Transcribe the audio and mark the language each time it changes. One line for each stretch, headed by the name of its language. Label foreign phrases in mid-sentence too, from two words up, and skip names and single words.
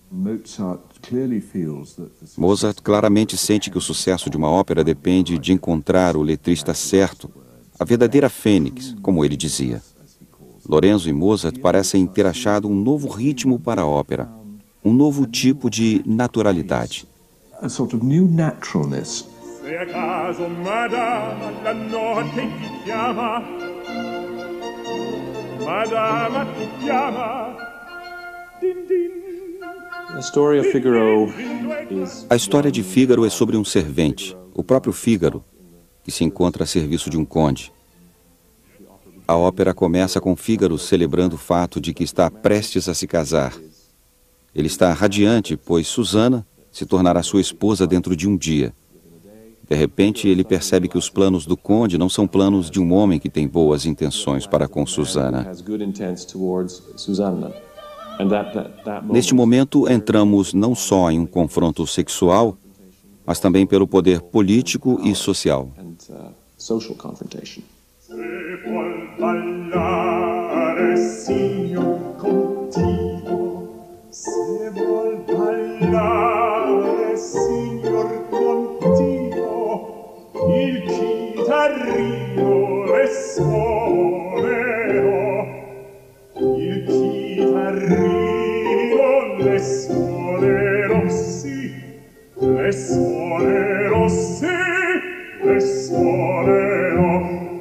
Portuguese: Mozart claramente sente que o sucesso de uma ópera depende de encontrar o letrista certo, a verdadeira fênix, como ele dizia. Lorenzo e Mozart parecem ter achado um novo ritmo para a ópera, um novo tipo de naturalidade.
English: A sort of new naturalness.
Italian: Se a caso, madama, la notte ti chiama, madama ti chiama, din din.
Portuguese: A história de Fígaro é sobre um servente, o próprio Fígaro, que se encontra a serviço de um conde. A ópera começa com Fígaro celebrando o fato de que está prestes a se casar. Ele está radiante, pois Susana se tornará sua esposa dentro de um dia. De repente, ele percebe que os planos do conde não são planos de um homem que tem boas intenções para com Susana. Neste momento, entramos não só em um confronto sexual, mas também pelo poder político e social.
Italian: Se vuol ballare, signor contigo, se vuol ballare, signor contigo, il chitarrino le suonerò, il chitarrino le suonerò, sì, le suonerò, sì, le suonerò.